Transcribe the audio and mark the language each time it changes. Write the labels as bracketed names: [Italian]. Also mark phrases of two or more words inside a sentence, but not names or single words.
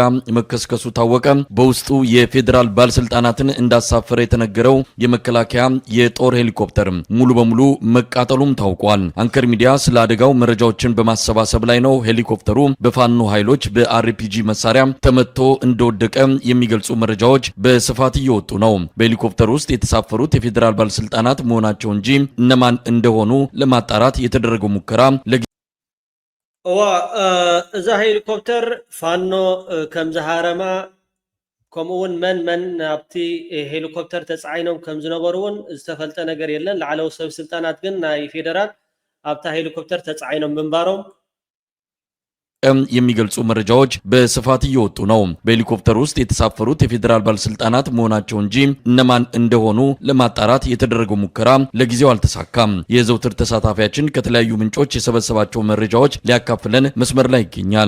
[Amharic] መከስከሱ ታወቀ። በውስጡ የፌዴራል ባለስልጣናትን እንዳሳፈረ የተነገረው የመከላከያ የጦር ሄሊኮፕተር ሙሉ በሙሉ መቃጠሉም ታውቋል። አንከር ሚዲያ ስለ አደጋው መረጃዎችን በማሰባሰብ ላይ ነው። ሄሊኮፕተሩ በፋኖ ኃይሎች በአርፒጂ መሳሪያ ተመቶ እንደወደቀ የሚገልጹ መረጃዎች በስፋት እየወጡ ነው። በሄሊኮፕተሩ ውስጥ የተሳፈሩት የፌዴራል ባለስልጣናት መሆናቸው እንጂ እነማን እንደሆኑ ለማጣራት የተደረገው ሙከራ [Tigrinya] እዛ ሄሊኮፕተር ፋኖ ከምዝሃረማ ከምኡውን መን ኣብቲ ሄሊኮፕተር ተጻዒኖም ከም ዝነበሩን ዝተፈልጠ ነገር የለን። ላዕለዎት ሰብ ስልጣናት ግን ናይ ፌደራል ኣብታ ሄሊኮፕተር ተጻዒኖም ምንባሮም [Amharic] የሚገልጹ መረጃዎች በስፋት እየወጡ ነው። በሄሊኮፕተር ውስጥ የተሳፈሩት የፌዴራል ባለስልጣናት መሆናቸው እንጂ እነማን እንደሆኑ ለማጣራት የተደረገው ሙከራ ለጊዜው አልተሳካም። የዘውትር ተሳታፊያችን ከተለያዩ ምንጮች የሰበሰባቸው መረጃዎች ሊያካፍለን መስመር ላይ ይገኛል።